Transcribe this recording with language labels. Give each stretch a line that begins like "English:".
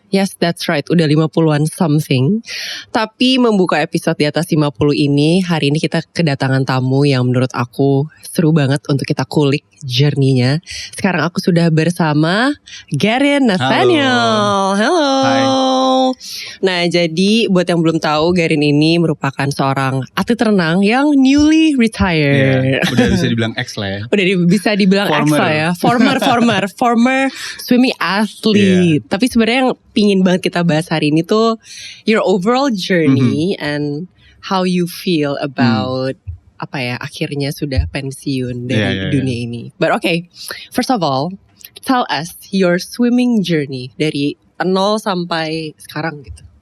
English: Yes, that's right, udah 50-an something.
Indonesian: Tapi membuka episode di atas 50 ini, hari ini kita kedatangan tamu yang menurut aku seru banget untuk kita kulik journey-nya. Sekarang aku sudah bersama Garin Nathaniel. Halo. Hai. Nah, jadi buat yang belum tahu, Garin ini merupakan seorang atlet renang yang
English: newly retired.
Indonesian: Udah bisa dibilang ex lah ya. Udah bisa dibilang ex lah ya.
English: Former swimming athlete.
Indonesian: Tapi sebenarnya yang pingin banget kita bahas hari ini tuh
English: your overall journey and how you feel about
Indonesian: apa ya, akhirnya sudah pensiun dari dunia ini.
English: But okay, first of all, tell us your swimming journey
Indonesian: dari 0 sampai sekarang gitu.